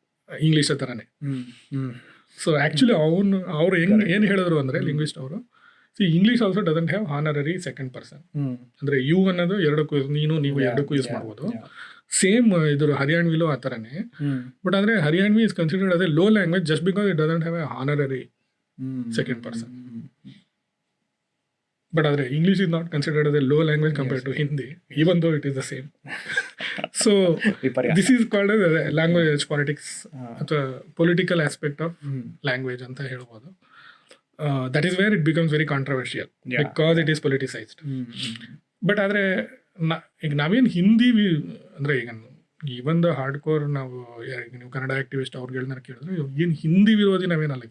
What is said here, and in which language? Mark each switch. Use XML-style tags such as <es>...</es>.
<kn>English ಥರನೇ. So actually ಅವರು ಏನು ಹೇಳಿದ್ರು ಅಂದರೆ, ಲಿಂಗ್ವಿಸ್ಟ್ ಅವರು,</kn> <en>English also doesn't have honorary second person.</en> <kn>ಅಂದರೆ ಯು ಅನ್ನೋದು ಎರಡಕ್ಕೂ, ನೀವು ಎರಡಕ್ಕೂ ಯೂಸ್ ಮಾಡ್ಬೋದು. ಸೇಮ್ ಇದ್ರ ಹರಿಯಾಣ್ವಿಲೂ ಆ ಥರನೇ.</kn> <en>But ಅಂದರೆ Haryanvi is considered as a low language just because it doesn't have a honorary second person. But ಆದರೆ English is not considered as a low language compared to Hindi, even though it is the same. So this is called as language politics ಅಥವಾ political aspect of language</en> <kn>ಅಂತ ಹೇಳ್ಬೋದು.</kn> <en>That is where it becomes very controversial because it is politicised.</en> <kn>But ಆದರೆ ಈಗ ನಾವೇನು ಹಿಂದಿ ಅಂದರೆ ಈಗ</kn> <en>even the hardcore</en> <kn>ನಾವು ನೀವು ಕನ್ನಡ ಆಕ್ಟಿವಿಸ್ಟ್ ಅವ್ರುಗಳನ್ನ ಕೇಳಿದ್ರೆ ಏನು ಹಿಂದಿ ವಿರೋಧಿ ನಾವೇನಲ್ಲ.</kn>